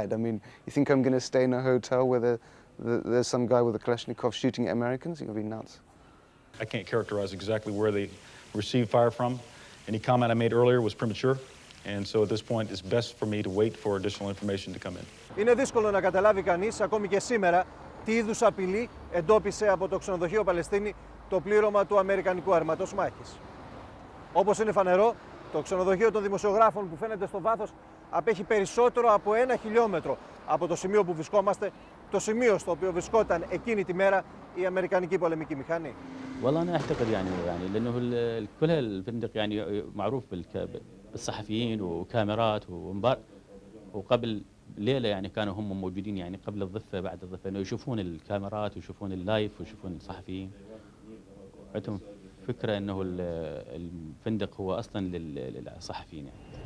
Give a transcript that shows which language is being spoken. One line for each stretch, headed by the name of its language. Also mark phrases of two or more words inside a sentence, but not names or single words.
English: I mean, you think I'm going to stay in a hotel where there's some guy with a Kalashnikov shooting at Americans? You're going to be nuts. I can't characterize exactly where they received fire from. Any comment I made earlier was premature, and so at this point it's best for me to wait for additional information to come in.
Greek: Είναι δύσκολο να καταλάβει κανείς, ακόμη και σήμερα, τι είδους απειλή εντόπισε από το ξενοδοχείο Παλαιστίνη το πλήρωμα του αμερικανικού αρματός μάχης. Όπως είναι φανερό, το ξενοδοχείο των δημοσιογράφων που φαίνεται στο βάθος απέχει περισσότερο από 1 χιλιόμετρο από το σημείο που βρισκόμαστε, το σημείο στο οποίο βρισκόταν εκείνη τη μέρα η αμερικανική πολεμική μηχανή.
Arabic: والله أنا أعتقد يعني لأنه كل الفندق يعني معروف بالصحفيين وكاميرات وقبل ليلة يعني كانوا هم موجودين يعني قبل الضفة بعد الضفة إنه يشوفون الكاميرات ويشوفون اللايف ويشوفون الصحفيين. عندهم فكرة إنه الفندق هو أصلاً للصحفيين يعني.